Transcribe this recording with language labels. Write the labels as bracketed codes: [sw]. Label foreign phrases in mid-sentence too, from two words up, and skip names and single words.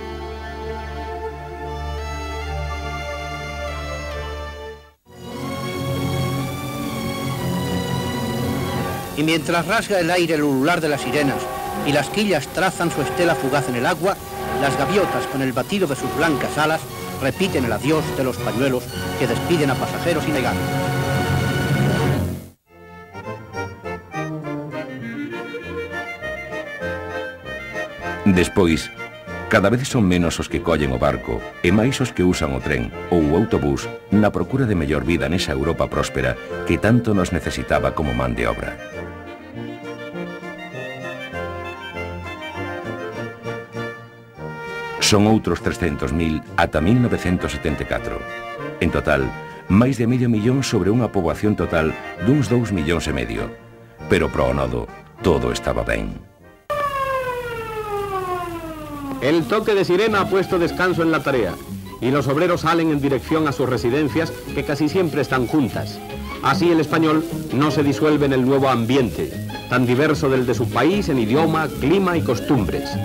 [es] Y mientras rasga el aire el ulular de las sirenas y las quillas trazan su estela fugaz en el agua, las gaviotas con el batido de sus blancas alas repiten el adiós de los pañuelos que despiden a pasajeros y navegantes. [gl] Despois, cada vez son menos os que collen o barco e máis os que usan o tren ou o autobús na procura de mellor vida nesa Europa próspera que tanto nos necesitaba como man de obra. Son outros 300.000 ata 1974. En total, máis de medio millón sobre unha poboación total duns 2,5 millóns. Pero pro o nodo, todo estaba ben. [es] El toque de sirena ha puesto descanso en la tarea y los obreros salen en dirección a sus residencias que casi siempre están juntas. Así el español no se disuelve en el nuevo ambiente, tan diverso del de su país en idioma, clima y costumbres.